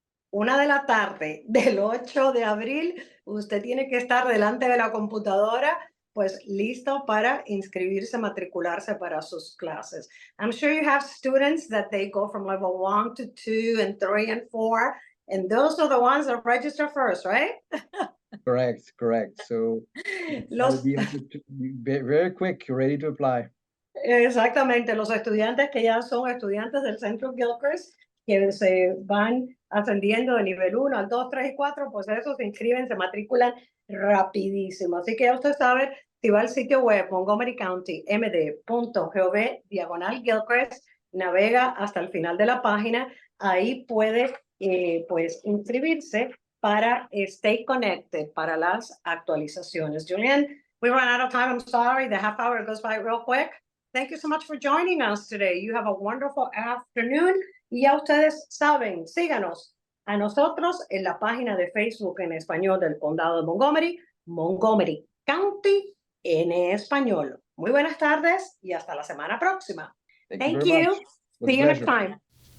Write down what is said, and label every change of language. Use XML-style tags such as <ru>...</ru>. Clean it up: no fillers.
<es>1 de la tarde del 8 de abril, usted tiene que estar delante de la computadora pues listo para inscribirse, matricularse para sus clases.</es> <en>I'm sure you have students that they go from level 1 to 2 and 3 and 4, and those are the ones that register first, right? Correct. So be very quick, ready to apply.</en> <es>Exactamente, los estudiantes que ya son estudiantes del Centro Gilchrist, que se van ascendiendo de nivel 1 al 2, 3 y 4, pues esos se inscriben, se matriculan rapidísimo. Así que ya usted sabe, si va al sitio web montgomerycountymd.gov/Gilchrist, navega hasta el final de la página, ahí puede pues inscribirse para</es> <en>stay connected</en> <es>para las actualizaciones.</es> <en>Julian, we run out of time, I'm sorry, the half hour goes by real quick. Thank you so much for joining us today. You have a wonderful afternoon.</en> <es>Y ya ustedes saben, síganos a nosotros en la página de Facebook en español del Condado de Montgomery, Montgomery County en español. Muy buenas tardes y hasta la semana próxima.</es> <en>Thank you. See you next time.</en>